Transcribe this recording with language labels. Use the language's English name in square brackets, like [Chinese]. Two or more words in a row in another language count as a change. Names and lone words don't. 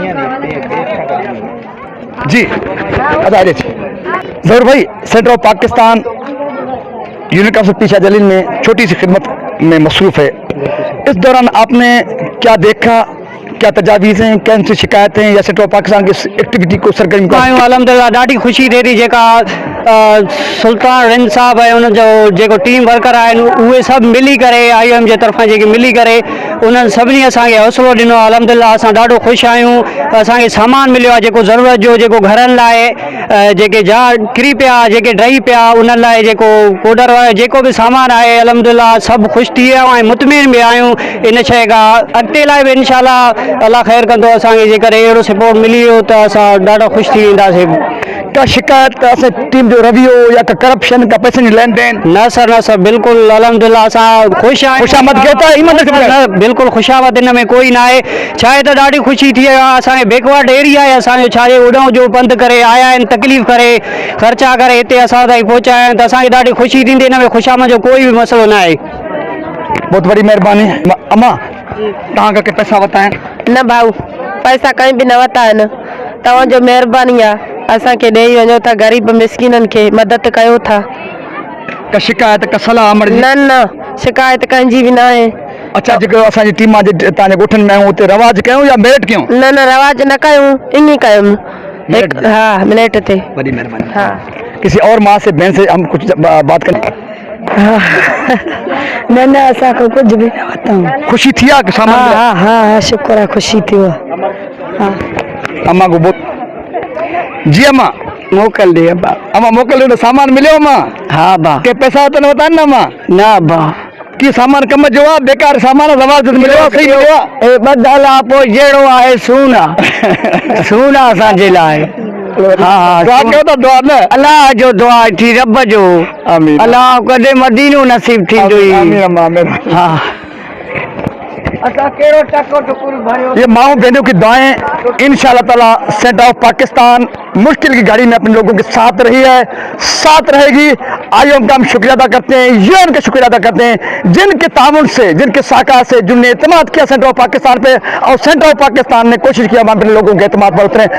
[Urdu] جی ضرور بھائی سینٹر آف پاکستان یونٹ آف پیچھا جلیل میں چھوٹی سی خدمت میں مصروف ہے اس دوران آپنے کیا دیکھا کیا تجاویز ہیں کون سی شکایتیں یا سینٹر آف پاکستان کی ایکٹیویٹی کو سرگرمی کو [Sindhi] अलहमदिल्ला ॾाढी ख़ुशी थिए थी जेका सुल्तान रिंद साहब ऐं उनजो जेको [English] team worker [Sindhi] आहिनि उहे सभु मिली करे IOM जे तरफ़ां जेके मिली करे उन्हनि सभिनी असांखे हौसलो ॾिनो अलहमदिल्ला असां ॾाढो ख़ुशि आहियूं असांखे सामान मिलियो आहे जेको ज़रूरत जो जेको घरनि लाइ जेके किरी पिया जेके ड्राई पिया उन्हनि लाइ जेको कोडर जेको बि सामान आहे अलहमदिल्ला सभु ख़ुशि थी विया ऐं मुतमिन बि आहियूं इन शइ खां अॻिते लाइ बि [Arabic] إن شاء الله الله [Sindhi] ख़ैर कंदो असांखे जेकर अहिड़ो सपोर्ट मिली वियो त असां ॾाढो ख़ुशि थी वेंदासीं का शिकायत असां टीम जो रवैयो या का करप्शन का पैसे जी लेन देन न सर बिल्कुलु अलहमदिल्ला असां ख़ुशि आहियूं खुशामद बिल्कुलु खुशामद हिन में कोई न आहे छा आहे त ॾाढी ख़ुशी थी आहे असांजे [English] backward area [Sindhi] आहे असांजो छा आहे उॾां जो पंधु करे आया आहिनि तकलीफ़ करे ख़र्चा करे हिते असां ताईं पहुचा आहिनि त असांखे ॾाढी ख़ुशी थींदी हिन में खुशामद जो कोई बि मसइलो न आहे [Urdu] بہت بڑی مہربانی [Sindhi] अम्मा तव्हां खां पैसा वरिता आहिनि न भाऊ पैसा कहीं भी न वरिता आहिनि तव्हांजो महिरबानी आहे असांखे ॾेई वञो था ग़रीब मिसकिननि खे मदद कयो था का शिकायत का सलाह अमर न शिकायत कंहिंजी बि न आहे अच्छा जेको असांजी टीम जे तव्हांजे ॻोठनि में आहियूं उते रवाज कयूं या मेरिट कयूं न रवाज न कयूं ईअं कयूं हाँ मिनट थे [Urdu] بڑی مہربانی [Sindhi] हाँ [Urdu] کسی اور ماں سے بہن سے ہم کچھ بات کریں [Sindhi] न असांखे कुझु बि न वरितऊं खुशी थी आहे सामान हाँ शुक्र आहे ख़ुशी थी आहे [Urdu] اماں کو بہت جی اماں [Sindhi] मोकिल ॾे अम्मा मोकिल ॾियो सामान मिलियो अम्मा हा बा के पैसा त न वरिता आहिनि न अम्मा न बा की सामान कम जो आहे बेकार सामान रवाज मिलियो आहे सही मिलियो आहे ॿधल आहे पोइ जहिड़ो आहे सून आहे असांजे लाइ दुआ कयो था दुआ न अलाह जो दुआ थी रब जो आमीन अलाह कॾहिं मदीनो नसीब थींदो आमीन अम्मा आमीन हा [Urdu] یہ ماؤ بہنوں کی دعائیں ان شاءاللہ تعالیٰ سینٹر آف پاکستان مشکل کی گھڑی میں اپنے لوگوں کے ساتھ رہی ہے ساتھ رہے گی آئی او ایم کا ہم شکریہ ادا کرتے ہیں، یو این کا شکریہ ادا کرتے ہیں، جنکے تعاون سے، جنکے ساکھ سے، جننے اعتماد کیا سینٹر آف پاکستان پہ، اور سینٹر آف پاکستان نے کوشش کیا ہم اپنے لوگوں کے اعتماد پر اتریں.